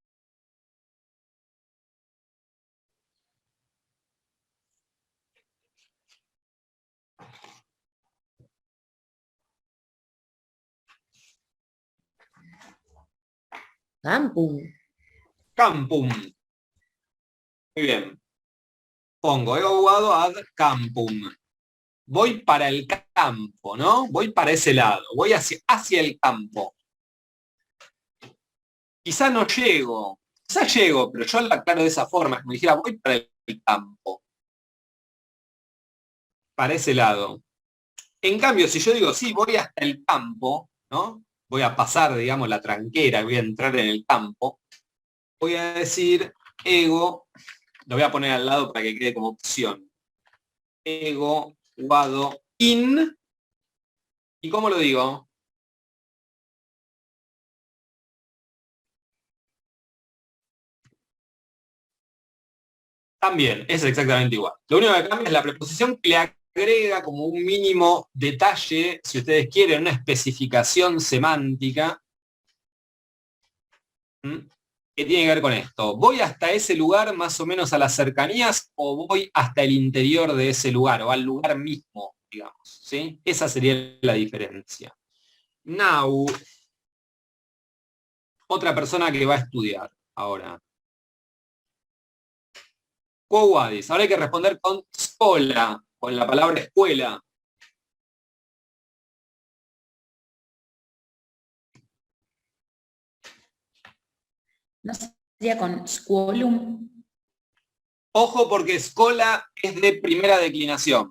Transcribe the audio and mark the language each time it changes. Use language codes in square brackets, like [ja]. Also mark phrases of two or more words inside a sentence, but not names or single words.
[es] Campum. Campum. Muy bien. Pongo, he jugado [la] ad campum. [es] Voy para el campo, ¿no? Voy para ese lado, voy hacia el campo. Quizá no llego, quizá llego, pero yo lo aclaro de esa forma, como dijera, voy para el campo, para ese lado. En cambio, si yo digo, sí, voy hasta el campo, ¿no? Voy a pasar, digamos, la tranquera, voy a entrar en el campo, voy a decir ego, lo voy a poner al lado para que quede como opción. [la] Ego, guado, in, [es] ¿y cómo lo digo? También, es exactamente igual. Lo único que cambia es la preposición que le agrega como un mínimo detalle, si ustedes quieren, una especificación semántica, ¿m? Que tiene que ver con esto. ¿Voy hasta ese lugar más o menos a las cercanías o voy hasta el interior de ese lugar o al lugar mismo, digamos? ¿Sí? Esa sería la diferencia. Now, otra persona que va a estudiar ahora. [la] Quo vadis. [es] Ahora hay que responder con scola, con la palabra escuela. ¿No sería con scuolum? Ojo porque escola es de primera declinación.